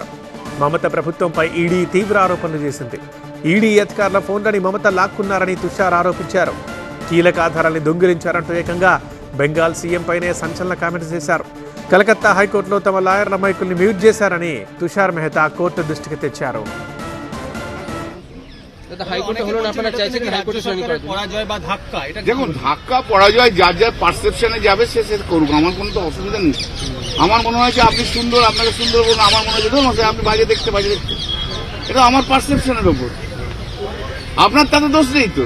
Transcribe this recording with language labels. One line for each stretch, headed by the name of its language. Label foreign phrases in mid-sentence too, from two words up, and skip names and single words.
Telugu: మమత ప్రభుత్వంపై ఈడీ తీవ్ర ఆరోపణలు చేసింది. ఈడీ అధికారుల ఫోన్లని మమత లాక్కున్నారని తుషార్ ఆరోపించారు. కీలక ఆధారాల్ని దొంగిలించారంటూ ఏకంగా బెంగాల్ సీఎం పైనే సంచలన కామెంట్స్ చేశారు. కలకత్తా హైకోర్టులో తమ లాయర్ల మైకుల్ని మ్యూట్ చేశారని తుషార్ మెహతా కోర్టు దృష్టికి తెచ్చారు.
Bangla: দেখুন, ধাক্কা পরাজয় যার যার পারসেপশনে যাবে সে করুক, আমার কোনো তো অসুবিধা নেই। আমার মনে হয় যে আপনি সুন্দর, আপনাকে সুন্দর বলুন, আমার মনে হয় ধরুন আপনি বাজে দেখতে, এটা আমার পারসেপশনের ওপর, আপনার তাতে দোষ নেই তো।